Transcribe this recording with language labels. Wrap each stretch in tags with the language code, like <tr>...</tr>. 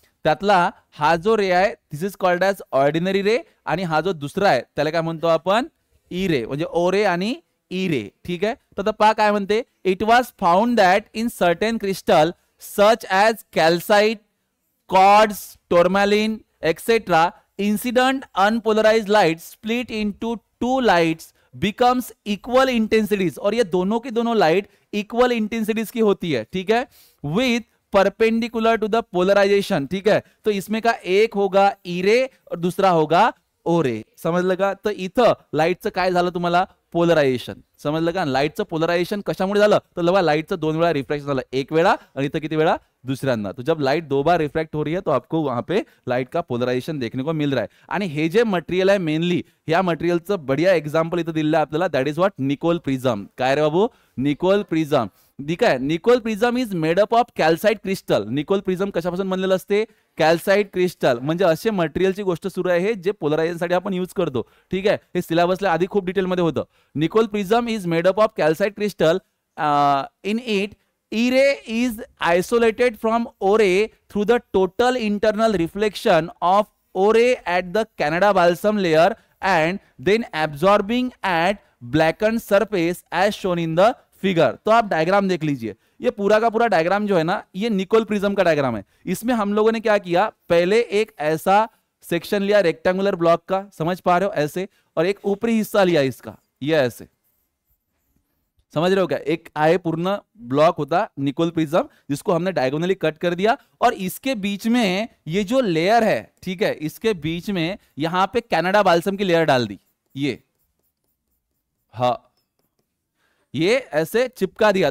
<mr>त्यातला हा जो रे आहे,</mr> <en>this is called as ordinary ray,</en> <mr>आणि हा जो दुसरा आहे त्याला काय म्हणतो आपण, ई रे, म्हणजे ओ रे आणि ई रे. ठीक आहे. तर पहा काय म्हणते,</mr> <en>it was found that in certain crystal such as calcite, quartz, tourmaline, etc., incident unpolarized light split into 2 lights becomes equal intensities,</en> <hi>और ये दोनों की दोनों लाइट इक्वल इंटेंसिटीज की होती है, ठीक है,</hi> <en>with perpendicular to the polarisation,</en> <hi>ठीक है। तो इसमें का एक होगा ई रे और दूसरा होगा ओ रे,</hi> <mr>समजलं का? तर इथं लाईटचं काय झालं तुम्हाला? पोलरायझेशन, समजलं का? लाईटचं पोलरायझेशन कशामुळे झालं? तर बघा लाईटचं 2 वेळा रिफ्रॅक्शन झालं, एक वेळा आणि इथं किती वेळा? दूसऱ्यांदा।</mr> <hi>तो जब लाइट 2 बार रिफ्रैक्ट हो रही है तो आपको वहां पे लाइट का पोलराइजेशन देखने को मिल रहा है।</hi> <mr>आणि हे जे मटेरियल आहे मेनली, ह्या मटेरियलचं बढ़िया एक्झाम्पल इथं दिलेलं आहे आपल्याला,</mr> <en>That is what?</en> <mr>Nicole prism. काय रे बाबू? Nicole prism. ठीक आहे, Nicole prism</mr> <en>Is made up of calcite crystal.</en> <mr>Nicole prism कशापासून बनलेलं असते? Calcite crystal. म्हणजे असे मटेरियलची गोष्ट सुरू आहे जे पोलरायझेशनसाठी आपण यूज करतो, ठीक आहे। हे सिलेबसला आधी खूप डिटेलमध्ये होतं।</mr> <en>Nicol prism is made up of calcite crystal, in it E ray is isolated from O ray through the total internal reflection of O ray at the Canada balsam layer and then absorbing at blackened surface as shown in the figure।</en> <hi>तो आप diagram देख लीजिए, ये पूरा का पूरा diagram जो है ना, ये निकोल प्रिज्म का डायग्राम है। इसमें हम लोगों ने क्या किया, पहले एक ऐसा सेक्शन लिया रेक्टेंगुलर ब्लॉक का, समझ पा रहे हो ऐसे, और एक ऊपरी हिस्सा लिया इसका, ये ऐसे, समझ रहे हो क्या? एक आए पूर्ण ब्लॉक होता निकोल प्रिज्म जिसको हमने डायगोनली कट कर दिया, और इसके बीच में ये जो लेयर है, ठीक है, इसके बीच में यहां पे कनाडा बाल्सम की लेयर डाल दी, ये, हाँ, ये ऐसे चिपका दिया।</hi>